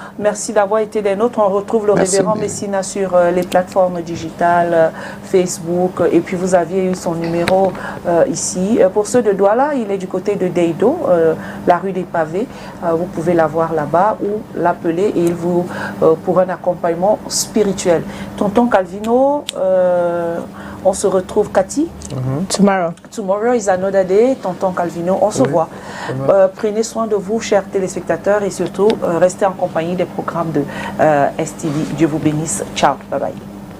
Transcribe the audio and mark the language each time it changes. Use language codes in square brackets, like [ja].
[fr] Merci d'avoir été des nôtres. On retrouve le révérend Messina sur les plateformes digitales, Facebook, et puis vous aviez eu son numéro ici. Pour ceux de Douala, il est du côté de Deido, la rue des Pavés. Vous pouvez l'avoir là-bas ou l'appeler et il vous... pour un accompagnement spirituel. Tonton Calvino, on se retrouve, Cathy. [en] Tomorrow is another day. [fr] Tonton Calvino, on se voit. Prenez soin de vous, chers téléspectateurs, et surtout, restez en compagnie des programmes de STV. Dieu vous bénisse. Ciao, bye bye.